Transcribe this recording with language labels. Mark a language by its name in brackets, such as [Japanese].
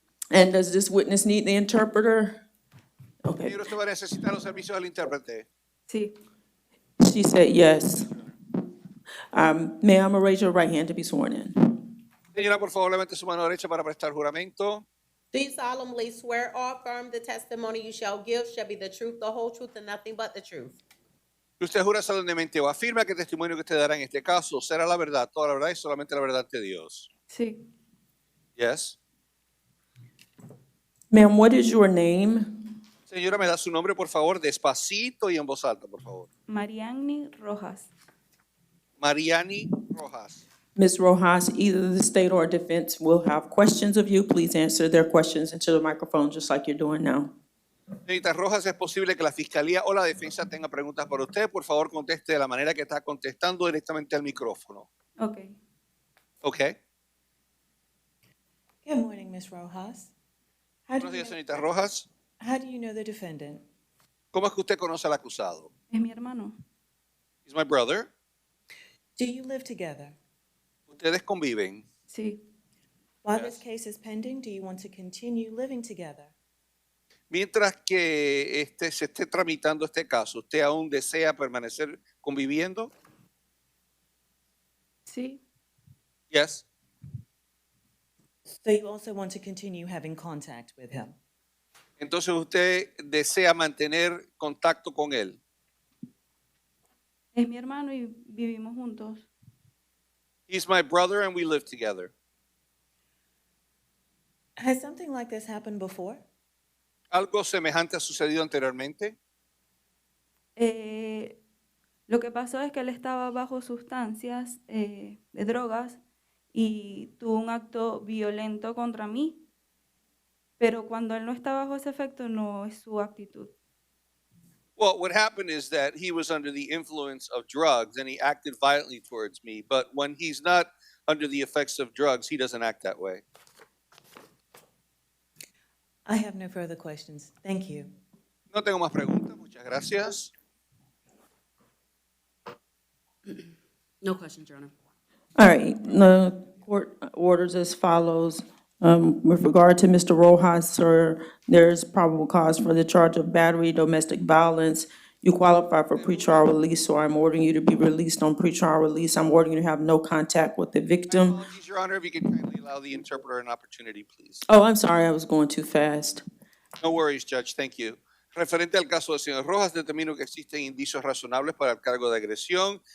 [English] And does this witness need the interpreter? Okay, [Spanish] Señor, usted va a necesitar los servicios del intérprete. Sí. [English] she said yes. Ma'am, raise your right hand to be sworn in. [Spanish] Señora, por favor, levante su mano derecha para prestar juramento. [English] Do you solemnly swear or affirm the testimony you shall give shall be the truth, the whole truth, and nothing but the truth? [Spanish] Usted jura solemnemente o afirma que el testimonio que usted dará en este caso será la verdad, toda la verdad y solamente la verdad de Dios. Sí. [English] Yes. Ma'am, what is your name? [Spanish] Señora, me da su nombre, por favor, despacito y en voz alta, por favor. Mariani Rojas. Mariani Rojas. [English] Ms. Rojas, either the state or defense will have questions of you. Please answer their questions into the microphone, just like you're doing now. [Spanish] Señorita Rojas, es posible que la fiscalía o la defensa tenga preguntas para usted. Por favor, conteste de la manera que está contestando directamente al micrófono. [English] Okay. Okay. Good morning, Ms. Rojas. How do [Spanish] Buenos [English] you [Spanish] días, [English] know, [Spanish] señorita Rojas. [English] how do you know the defendant? [Spanish] ¿Cómo es que usted conoce al acusado? Es mi hermano. [English] He's my brother. Do you live together? [Spanish] Ustedes conviven. Sí. [English] While this case is pending, do you want to continue living together? [Spanish] Mientras que se esté tramitando este caso, ¿usted aún desea permanecer conviviendo? Sí. [English] Yes. So you also want to continue having contact with him? [Spanish] Entonces usted desea mantener contacto con él. Es mi hermano y vivimos juntos. [English] He's my brother and we live together. Has something like this happened before? [Spanish] ¿Algo semejante ha sucedido anteriormente? Lo que pasó es que él estaba bajo sustancias de drogas y tuvo un acto violento contra mí, pero cuando él no está bajo ese efecto no es su actitud. [English] Well, what happened is that he was under the influence of drugs and he acted violently towards me. But when he's not under the effects of drugs, he doesn't act that way. I have no further questions. Thank you. [Spanish] No tengo más preguntas. Muchas gracias. [English] No questions, Your Honor. All right, the court orders as follows. With regard to Mr. Rojas, sir, there's probable cause for the charge of battery, domestic violence. You qualify for pretrial release, so I'm ordering you to be released on pretrial release. I'm ordering you to have no contact with the victim. Apologies, Your Honor. If you could kindly allow the interpreter an opportunity, please. Oh, I'm sorry, I was going too fast. No worries, Judge. Thank you. [Spanish] Referente al caso del señor Rojas, determino que existen indicios razonables para el cargo de agresión.